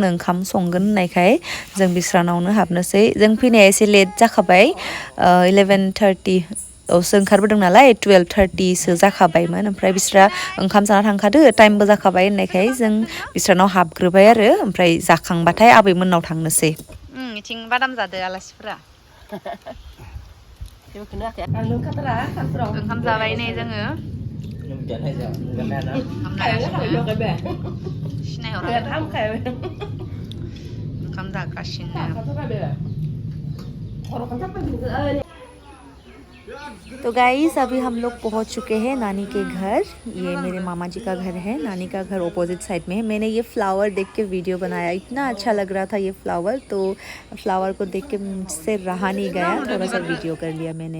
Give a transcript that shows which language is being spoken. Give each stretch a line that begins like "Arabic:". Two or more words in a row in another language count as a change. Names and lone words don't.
Bodo: ओंखाम संगोन होननायखाय जों बिस्रानावनो हाबनोसै जों फैनाया एसे लेट जाखाबाय 11:30 आवसो ओंखारबोदों नालाय 12:30सो जाखाबायमोन ओमफ्राय बिस्रा ओंखाम जाना थांखादो टाइमबो जाखाबाय होननायखाय जों बिस्रानाव हाबग्रोबाय आरो ओमफ्राय जाखांबाथाय आबैमोननाव थांनोसै इथिं बादाम जादो आलासिफोरा ओंखाम जाबाय नै जोङो ओंखाम जागासिनो
Hindi: तो गाइस अभी हम लोग पहुंच चुके हैं नानी के घर। ये मेरे मामा जी का घर है, नानी का घर
English: opposite side
Hindi: में है। मैंने ये फ्लावर देख के वीडियो बनाया, इतना अच्छा लग रहा था ये फ्लावर, तो फ्लावर को देख के मुझसे रहा नहीं गया, थोड़ा सा वीडियो कर लिया मैंने।